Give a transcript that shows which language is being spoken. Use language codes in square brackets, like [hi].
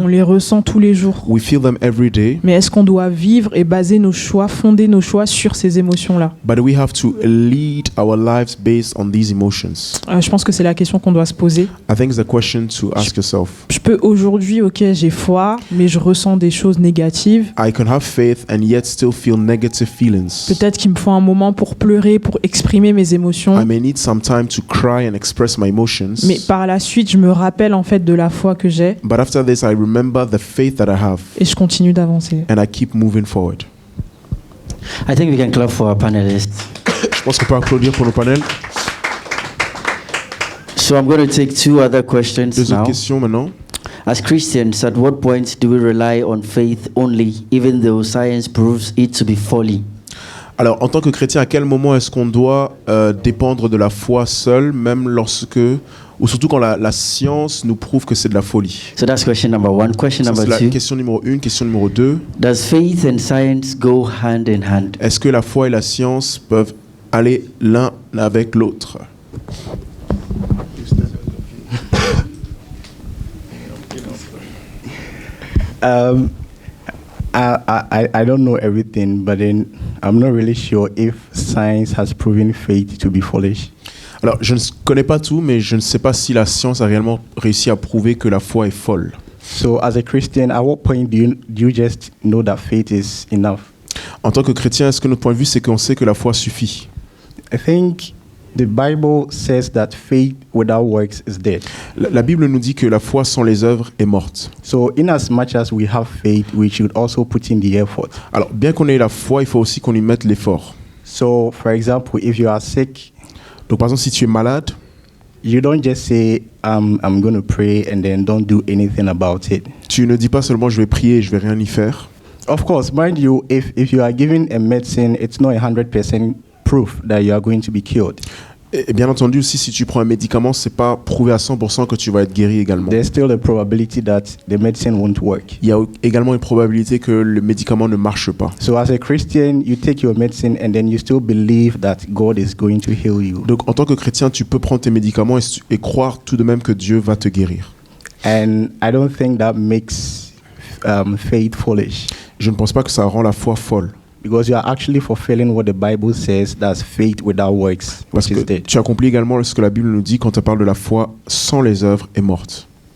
[fr] On les ressent tous les jours. [en] We feel them every day, [fr] Mais est-ce qu'on doit vivre et baser nos choix, fonder nos choix sur ces émotions-là? [en] but we have to lead our lives based on these emotions. [fr] Je pense que c'est la question qu'on doit se poser. [en] I think it's a question to ask yourself. [fr] Je peux aujourd'hui, ok, j'ai foi, mais je ressens des choses négatives. [en] I can have faith and yet still feel negative feelings. [fr] Peut-être qu'il me faut un moment pour pleurer, pour exprimer mes [en] I [fr] émotions. [en] may need some time to cry and express my emotions. [fr] Mais par la suite, je me rappelle en fait de la foi que j'ai [en] But after this, I remember the faith that I have, [fr] et je continue d'avancer. [en] and I keep moving forward. I think we can clap for our panelists. [fr] Je pense qu'on peut applaudir pour nos panels. [en] So I'm going to take two other questions [fr] Deux autres [en] now. [fr] questions maintenant. [en] As Christians, at what point do we rely on faith only, even though science proves it to be folly? [fr] Alors, en tant que chrétien, à quel moment est-ce qu'on doit dépendre de la foi seule, même lorsque, ou surtout quand la science nous prouve que c'est de la folie? [en] So that's question number one. Question [fr] Ça, [en] number [fr] c'est la [en] two. [fr] question numéro 1. Question numéro 2. [en] Does faith and science go hand in hand? [fr] Est-ce que la foi et la science peuvent aller l'un avec l'autre? [en] I don't know everything, but then I'm not really sure if science has proven faith to be foolish. [fr] Alors, je ne connais pas tout, mais je ne sais pas si la science a réellement réussi à prouver que la foi est folle. [en] So, as a Christian, at what point do you just know that faith is enough? [fr] En tant que chrétien, est-ce que notre point de vue, c'est qu'on sait que la foi suffit? [en] I think the Bible says that faith without works is dead. [fr] La Bible nous dit que la foi sans les œuvres est morte. [en] So, in as much as we have faith, we should also put in the effort. [fr] Alors, bien qu'on ait la foi, il faut aussi qu'on y mette l'effort. [en] So, for example, if you are sick, [fr] Donc, par exemple, si tu es malade, [en] you don't just say, I'm going to pray and then don't do anything about it. [fr] tu ne dis pas seulement je vais prier et je vais rien y faire. [en] Of course, mind you, if you are given a medicine, it's not 100% proof that you are going to be cured. [fr] Et bien entendu aussi, si tu prends un médicament, c'est pas prouvé à 100% que tu vas être guéri également. [en] There's still a probability that the medicine won't work. [fr] Il y a également une probabilité que le médicament ne marche pas. [en] So as a Christian, you take your medicine and then you still believe that God is going to heal you. [fr] Donc, en tant que chrétien, tu peux prendre tes médicaments et croire tout de même que Dieu va te guérir. [en] And I don't think that makes faith foolish, [fr] Je ne pense pas que ça rend la foi folle. [en] because you are actually fulfilling what the Bible says, that's faith without works, [fr] Parce [en] which [fr] que [en] is dead. [fr] tu accomplis également ce que la Bible nous dit quand elle parle de la foi sans les œuvres est morte.